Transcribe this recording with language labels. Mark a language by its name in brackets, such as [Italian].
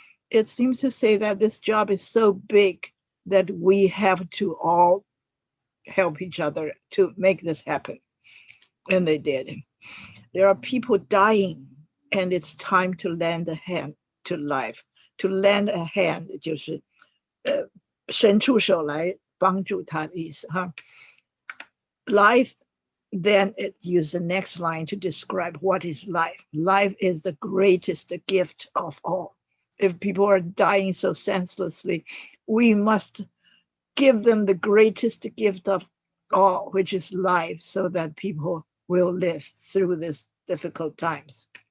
[English] It seems to say that this job is so big that we have to all help each other to make this happen. And they did. There are people dying, and it's time to lend a hand to life. To lend a hand [Chinese] 就是伸出手来帮助他的意思哈。 [English] Life, then it used the next line to describe what is life. Life is the greatest gift of all. If people are dying so senselessly, we must give them the greatest gift of all, which is life, so that people will live through these difficult times.